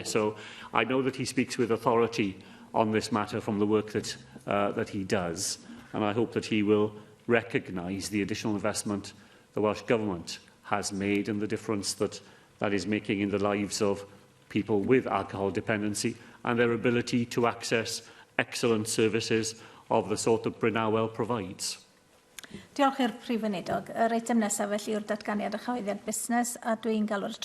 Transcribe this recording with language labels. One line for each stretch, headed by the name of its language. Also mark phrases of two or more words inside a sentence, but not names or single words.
English: So I know that he speaks with authority on this matter from the work that he does, and I hope that he will recognise the additional investment the Welsh Government has made and the difference that is making in the lives of people with alcohol dependency and their ability to access excellent services of the sort that Brynawel provides.
Welsh: Diolch i'r Prif Weinidog. Yr eitem nesaf felly yw'r datganiad a chyhoeddiad busnes, a dwi'n galw'r